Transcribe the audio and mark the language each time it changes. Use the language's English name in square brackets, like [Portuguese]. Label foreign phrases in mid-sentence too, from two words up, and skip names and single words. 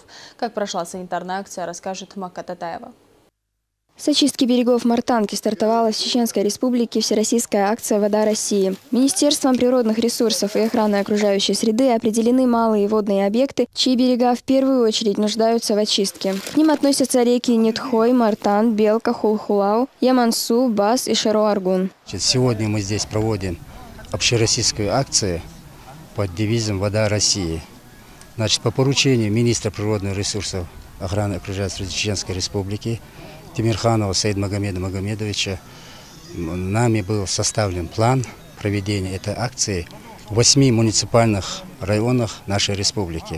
[Russian] Как прошла санитарная акция, расскажет Мака Татаева. С очистки берегов Мартанки стартовала в Чеченской республике всероссийская акция «Вода России». Министерством природных ресурсов и охраны окружающей среды определены малые водные объекты, чьи берега в первую очередь нуждаются в очистке. К ним относятся реки Нитхой, Мартан, Белка, Хулхулау, Ямансу, Бас и Шаро-Аргун. Сегодня мы здесь проводим общероссийскую акцию под девизом «Вода России». Значит, по поручению министра природных ресурсов и охраны окружающей среды Чеченской республики Тимирханова Саида Магомеда Магомедовича нами был составлен план проведения этой акции в 8 муниципальных районах нашей республики.